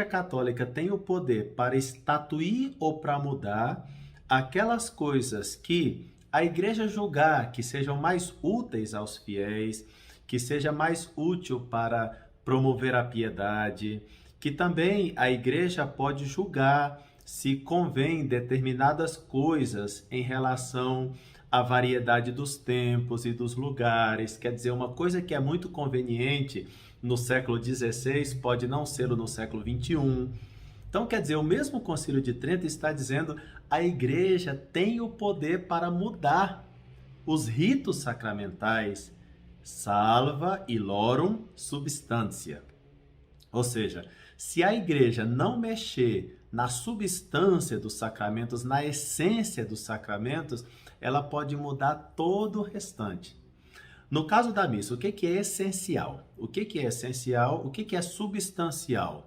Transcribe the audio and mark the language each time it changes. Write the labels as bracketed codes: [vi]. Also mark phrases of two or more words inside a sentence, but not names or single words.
[pt] Católica tem o poder para estatuir ou para mudar aquelas coisas que a Igreja julgar que sejam mais úteis aos fiéis, que seja mais útil para promover a piedade, que também a Igreja pode julgar se convém determinadas coisas em relação à variedade dos tempos e dos lugares. Quer dizer, uma coisa que é muito conveniente no século XVI pode não ser no século XXI. Então, quer dizer, o mesmo Concílio de Trento está dizendo que a igreja tem o poder para mudar os ritos sacramentais, [la] salva illorum substantia. [pt] Ou seja, se a igreja não mexer na substância dos sacramentos, na essência dos sacramentos, ela pode mudar todo o restante. No caso da missa, o que é essencial? O que é essencial? O que é substancial?